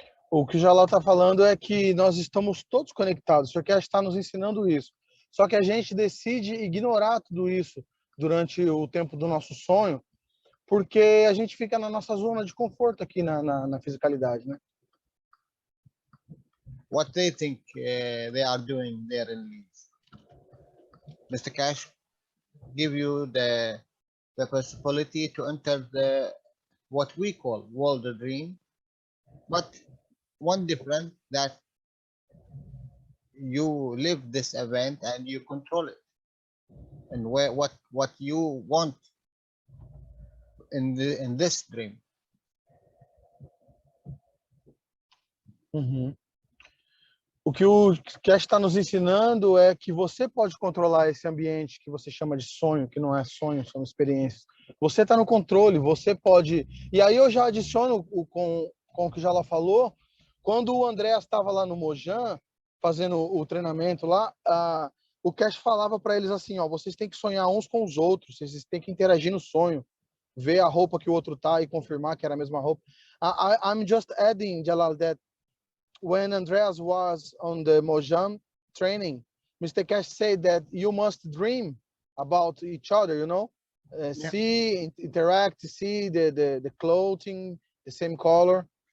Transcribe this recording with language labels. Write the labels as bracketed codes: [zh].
[pt] O que o Jalal está falando é que nós estamos todos conectados. O Sr. Cash está nos ensinando isso. Só que a gente decide ignorar tudo isso durante o tempo do nosso sonho, porque a gente fica na nossa zona de conforto aqui na fisicalidade, né? [en] What they think they are doing there in Leeds. Mr. Cash give you the possibility to enter the what we call world of dream, but one difference that you live this event and you control it, and what you want in this dream. Uhum. [pt] O que o Cash está nos ensinando é que você pode controlar esse ambiente que você chama de sonho, que não é sonho, são experiências. Você está no controle, você pode... E aí eu já adiciono com o que o Jala falou, quando o André estava lá no Mojan, fazendo o treinamento lá, o Cash falava para eles assim, ó, vocês têm que sonhar uns com os outros, vocês têm que interagir no sonho, ver a roupa que o outro tá e confirmar que era a mesma roupa. [en] I'm just adding, Jalal, that when Andreas was on the Mojang training, Mr. Cash said that you must dream about each other, you know, see, interact, see the clothing, the same color.